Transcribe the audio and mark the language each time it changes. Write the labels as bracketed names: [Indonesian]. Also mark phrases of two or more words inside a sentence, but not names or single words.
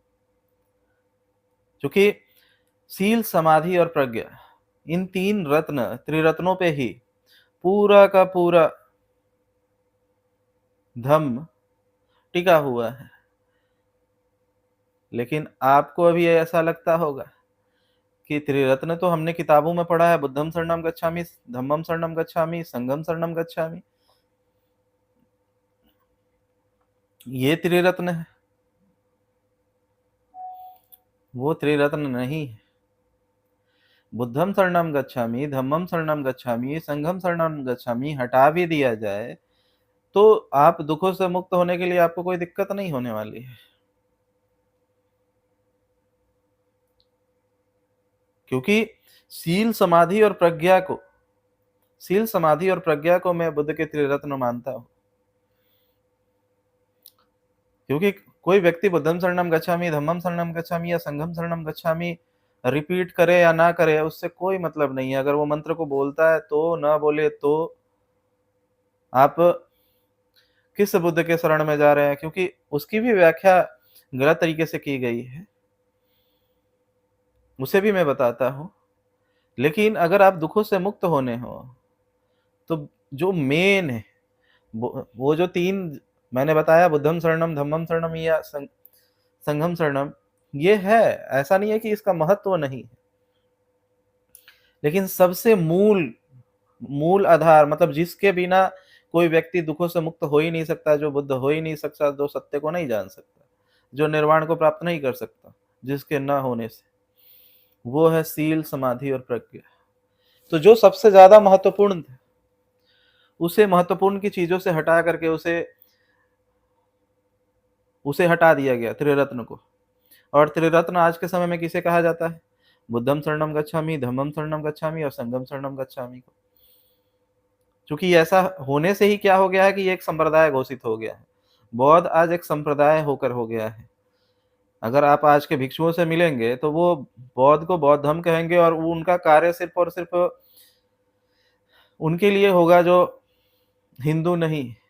[Hindi] चूँकि सील, समाधि और प्रज्ञा, इन 3 रत्न, त्रिरत्नों पे ही पूरा का पूरा धम्म टिका हुआ है। लेकिन आपको अभी ऐसा लगता होगा कि त्रिरत्न तो हमने किताबों में पढ़ा है, [Pali] बुद्धं शरणं गच्छामि, धम्मं शरणं गच्छामि, संघं शरणं गच्छामि। [Hindi] ये त्रिरत्न है, वो त्रिरत्न नहीं है। [Pali] बुद्धं शरणं गच्छामि, धम्मं शरणं गच्छामि, संघं शरणं गच्छामि [Hindi] हटा भी दिया जाए, तो आप दुखों से मुक्त होने के लिए आपको कोई दिक्कत नहीं होने वाली है। क्योंकि सील, समाधि और प्रज्ञा को सील, समाधि और प्रज्ञा को मैं बुद्ध के त्रिरत्न मानता हूँ। क्योंकि कोई व्यक्ति [Pali] बुद्धं शरणं गच्छामि, धम्मं शरणं गच्छामि [Hindi] या [Pali] संघं शरणं गच्छामि [Hindi] रिपीट करे या ना करे, उससे कोई मतलब नहीं है। अगर वो मंत्र को बोलता है तो, ना बोले तो, आप किस बुद्ध के शरण में जा रहे हैं? क्योंकि उसकी भी व्याख्या गलत तरीके से की गई है, उसे भी मैं बताता हूँ। लेकिन अगर आप दुखों से मुक्त होने हो, तो जो मेन है, वो जो 3 मैंने बताया, [Pali] बुद्धं शरणं, धम्मं शरणं या संघं शरणं, [Hindi] ये है। ऐसा नहीं है कि इसका महत्व नहीं है। लेकिन सबसे मूल आधार, मतलब जिसके बिना कोई व्यक्ति दुखों से मुक्त हो ही नहीं सकता, जो बुद्ध हो ही नहीं सकता, जो सत्य को नहीं जान सकता, जो निर्वाण को प्राप्त नहीं कर सकता, जिसके न होने से, वो है सील, समाधि और प्रज्ञा। तो जो सबसे ज़्यादा महत्वपूर्ण थे, उसे महत्वपूर्ण की चीज़ों से हटा करके उसे हटा दिया गया, त्रिरत्न को। और त्रिरत्न आज के समय में किसे कहा जाता है? [Pali] बुद्धम शरणम गच्छामि, धम्मम शरणम गच्छामि और संघम शरणम गच्छामि को। [Hindi] क्योंकि ऐसा होने से ही क्या हो गया है कि ये एक संप्रदाय घोषित हो गया है। बौद्ध आज एक संप्रदाय होकर हो गया है। अगर आप आज के भिक्षुओं से मिलेंगे तो वो बौद्ध को बौद्ध धर्म कहेंगे, और वो उनका कार्य सिर्फ और सिर्फ उनके लिए होगा जो हिंदू नहीं।